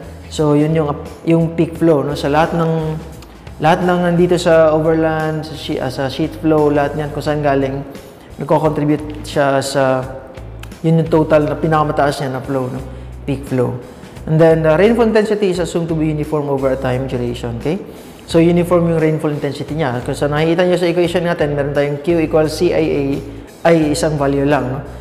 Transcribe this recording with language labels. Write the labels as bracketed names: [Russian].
[Filipino] So yun yung peak flow, no? Sa lahat ng nandito sa overland, sa sheet flow, lahat niyan kung saan galing, nagko-contribute siya sa yun yung total na pinakamataas niya na flow, no? [English] Peak flow. And then the rainfall intensity is assumed to be uniform over a time duration, okay? [Filipino] So uniform yung rainfall intensity niya. Kung sa nakikita niyo sa equation natin, meron tayong Q equals CIA ay isang value lang, no?